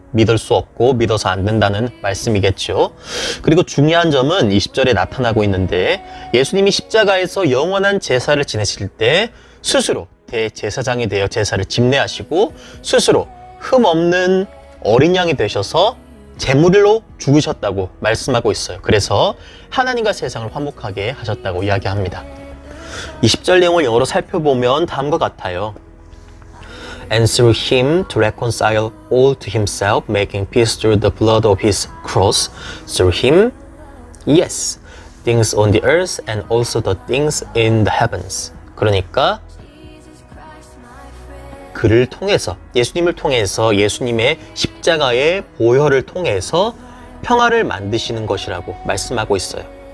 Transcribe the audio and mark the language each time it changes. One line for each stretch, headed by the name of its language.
Korean: 믿을 수 없고 믿어서 안 된다는 말씀이겠죠. 그리고 중요한 점은 20절에 나타나고 있는데 예수님이 십자가에서 영원한 제사를 지내실 때 스스로 대제사장이 되어 제사를 집례하시고 스스로 흠 없는 어린 양이 되셔서 제물로 죽으셨다고 말씀하고 있어요. 그래서 하나님과 세상을 화목하게 하셨다고 이야기합니다. 20절 내용을 영어로 살펴보면 다음과 같아요.
English: And through him to reconcile all to himself, making peace through the blood of his cross. Through him, yes, things on the earth and also the things in the heavens.
Korean: 그러니까 그를 통해서, 예수님을 통해서, 예수님의 십자가의 보혈을 통해서 평화를 만드시는 것이라고 말씀하고 있어요.